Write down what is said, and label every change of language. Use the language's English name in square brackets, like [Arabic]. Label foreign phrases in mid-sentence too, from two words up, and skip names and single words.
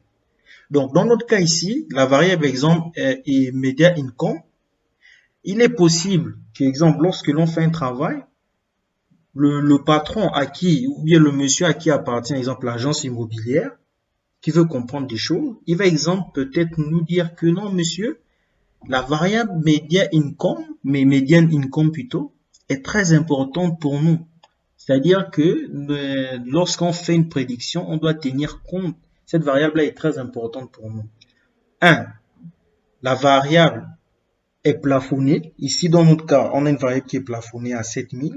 [French] Donc, dans notre cas ici, la variable exemple est [English] media income. [French] Il est possible que, exemple, lorsque l'on fait un travail, le patron à qui, ou bien le monsieur à qui appartient, exemple, l'agence immobilière, qui veut comprendre des choses, il va, exemple, peut-être nous dire que non, monsieur, la variable [English] median income [French] plutôt, est très importante pour nous. C'est-à-dire que lorsqu'on fait une prédiction, on doit tenir compte. Cette variable-là est très importante pour nous. 1. La variable est plafonnée. Ici, dans notre cas, on a une variable qui est plafonnée à 7000.